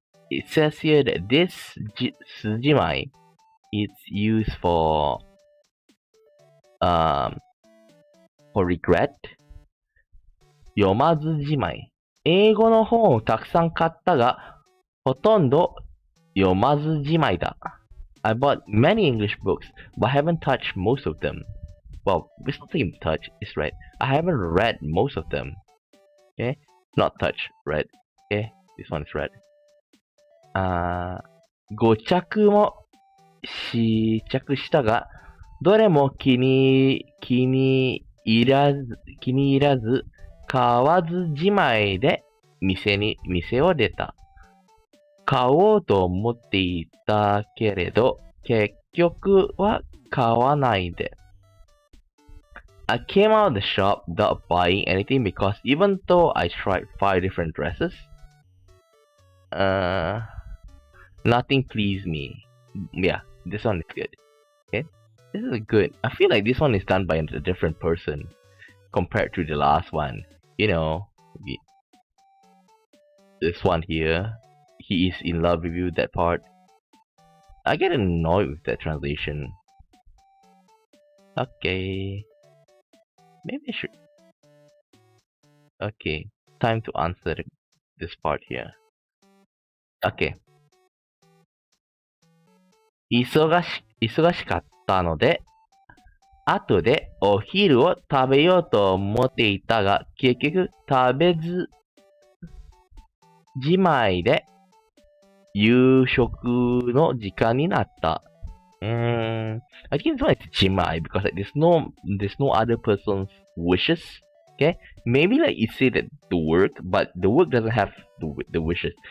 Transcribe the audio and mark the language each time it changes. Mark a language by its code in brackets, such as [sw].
[en] It says here that this すじまい is used for regret. [ja] 読まずじまい。英語の本をたくさん買ったが、ほとんど読まずじまいだ。 [en] I bought many English books, but I haven't touched most of them. Well, it's not saying touch, it's read. I haven't read most of them. Okay? Not touch, read. Okay? This one is read. [ja] 5着も試着したが、どれも気に入らず、買わずじまいで店を出た。買おうと思っていたけれど、結局は買わないで。 [en] I came out of the shop without buying anything because even though I tried 5 different dresses, nothing pleased me. Yeah, this one is good. Okay, this is good. I feel like this one is done by a different person compared to the last one. You know, this one here, he is in love with you, that part. I get annoyed with that translation. Okay, maybe I should. Okay, time to answer this part here. Okay. [ja] 忙しかったので、後でお昼を食べようと思っていたが、結局食べずじまいで夕食の時間になった。 [en] I think it's like じまい because like, there's no other person's wishes. Okay, maybe like you say that the work, but the work doesn't have the wishes.